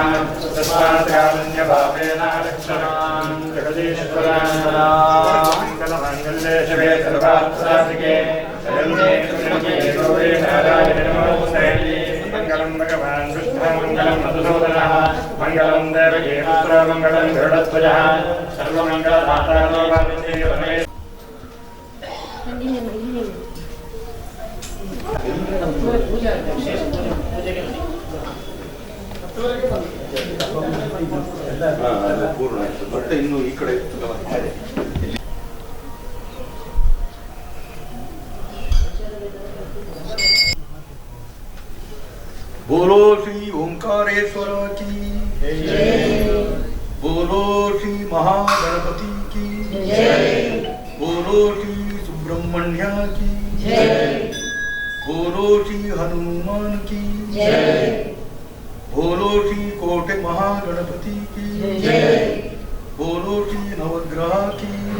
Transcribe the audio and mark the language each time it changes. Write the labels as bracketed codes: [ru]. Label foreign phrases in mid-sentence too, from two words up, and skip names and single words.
[sa] ಮಂಗಳಂ ಭಗವಾನ್ ಕೃಷ್ಣ ಮಂಗಳಂ ಮಧುಸೂದನ ಮಂಗಳಂ ದೇವಕೀ ಪುತ್ರ ಮಂಗಳಂ ಗರುಡಧ್ವಜ ಸರ್ವಮಂಗಳದಾತಾರೋ ಭವತಿ ರಮೇಶ್. [kn] ಪೂರ್ಣ ಆಯ್ತು. ಮತ್ತೆ ಇನ್ನು ಈ ಕಡೆ [hi] बोलो श्री ओंकारेश्वर की बोलो श्री महागणपति की बोलो श्री सुब्रह्मण्य की बोलो श्री हनुमान की बोलो श्री कोटि महागणपति की बोलो श्री नवग्रह की